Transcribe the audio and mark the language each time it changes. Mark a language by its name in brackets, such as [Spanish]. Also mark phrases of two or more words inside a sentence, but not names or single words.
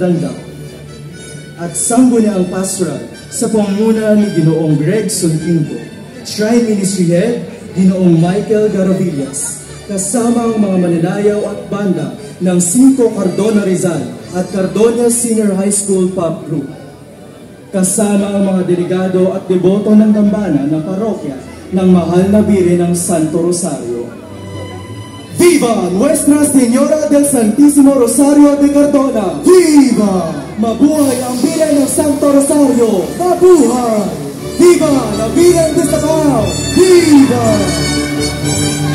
[Filipino] Danda at sangguniang pastoral sa pangunguna ni Ginoong Greg Sulkinto, [English] Shrine Ministry Head [Filipino] Ginoong Michael Garavillas, kasama ang mga mananayaw at banda ng 5 Cardona Rizal at Cardona Senior High School Pop Group, kasama ang mga delegado at deboto ng gambana ng parokya ng mahal na Birhen ng Santo Rosario. [Spanish] Viva Nuestra Señora del Santísimo Rosario de Cardona! Viva! [Filipino] Mabuhay ang Birhen ng Santo Rosario! Mabuhay! [Spanish] Viva la Virgen de Sapao! Viva!